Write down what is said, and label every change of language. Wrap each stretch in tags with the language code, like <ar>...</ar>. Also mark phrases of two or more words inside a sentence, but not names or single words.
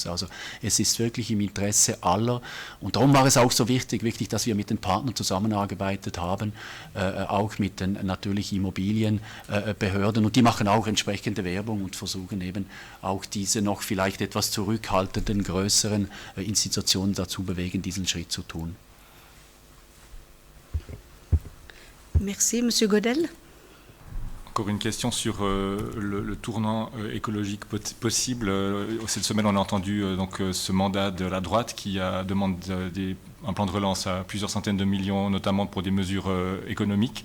<de>Also es ist wirklich im Interesse aller und darum war es auch so wichtig, dass wir mit den Partnern zusammengearbeitet haben, auch mit den natürlich Immobilienbehörden und die machen auch entsprechende Werbung und versuchen eben auch diese noch vielleicht etwas zurückhaltenden, größeren Institutionen dazu bewegen, diesen Schritt zu tun.</de> <fr>Merci, Monsieur Godel. Encore une question sur le tournant écologique possible. Cette semaine, on a entendu ce mandat de la droite qui demande un plan de relance à plusieurs centaines de millions, notamment pour des mesures économiques.</fr>